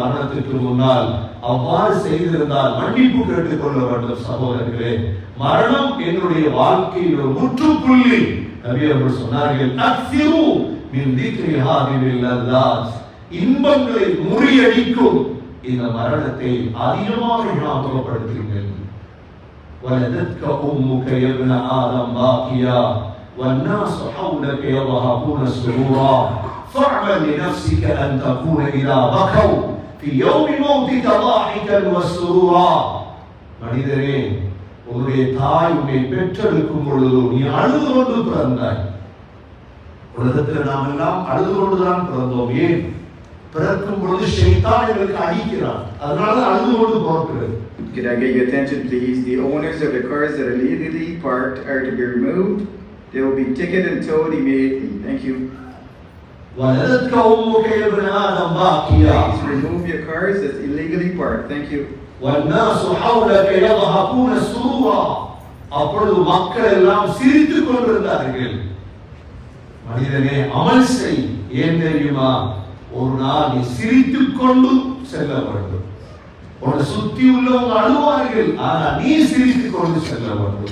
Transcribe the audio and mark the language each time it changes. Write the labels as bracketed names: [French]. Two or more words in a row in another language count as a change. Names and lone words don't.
[Tamil] மரணத்திற்கு முன்னால் அவ்வாறு செய்திருந்தால் மன்னிப்பு கேட்டுக் கொள்ள வேண்டும். சகோதரர்களே, மரணம் என்னுடைய வாழ்க்கையில் ஒரு முற்றுப்புள்ளி. நபி அவர்கள் சொன்னார்கள், [Arabic] أكثروا من ذكر هادم اللذات. [Tamil] இன்பங்களை முறியடிக்கும் இந்த மரணத்தை அதிகமாக ஞாபகப்படுத்துங்கள். [Arabic] ولدتك أمك يا ابن آدم باكيا والناس حولك يضحكون سرورا فاعمل لنفسك أن تكون إذا بكوا في يوم موتك ضاحكا وسرورا. [Tamil] மனிதரே, உன்னுடைய தாய் உன்னை பெற்றெடுக்கும் பொழுது நீ அழுது கொண்டு பிறந்தாய். உலகத்தில் நாம் எல்லாம் அழுது கொண்டுதான் பிறந்தோம். ஏன்? பிறக்கும் பொழுது ஷைத்தான் எங்களுக்கு அடிக்கிறான், அதனால அழுது கொண்டு பிறக்கிறது. [English] Could I get your attention, please? The owners of the cars that are illegally parked are to be removed. They will be ticketed and towed immediately. Thank you. [Arabic] وَلَدَتْكَ أُمُّكَ يَا ابْنَ آدَمَ بَاكِيًا. [English] Please remove your cars that's illegally parked. Thank you. [Arabic] وَالنَّاسُ حَوْلَكَ يَضْحَكُونَ سُرُورًا. [Tamil] அப்பொழுது மக்கள் எல்லாம் சிரித்துக் கொண்டிருந்தார்கள். மனிதனே, அமல் செய். ஏன் தெரியுமா? ஒரு நாள் நீ சிரித்துக் கொண்டு செல்ல வேண்டும். உன்னை சுத்தி உள்ளவங்க அழுவார்கள், ஆனா நீ சிரித்துக் கொண்டு செல்ல வேண்டும்.